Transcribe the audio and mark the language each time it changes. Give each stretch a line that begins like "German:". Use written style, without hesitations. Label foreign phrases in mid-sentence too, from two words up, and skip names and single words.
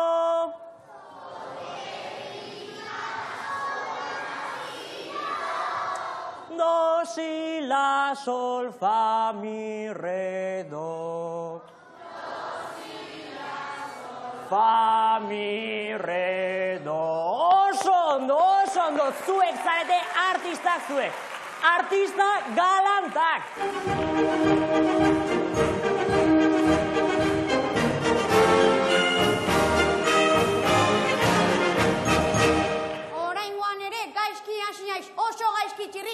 Basque: Do, si, la, sol, fa, mi, re, do. Fa, mi, re, do. Oso ondo, zuek zarete artistak zuek. Artista galantak. Oraingoan ere gaizki hasi naiz, oso gaizki txirri.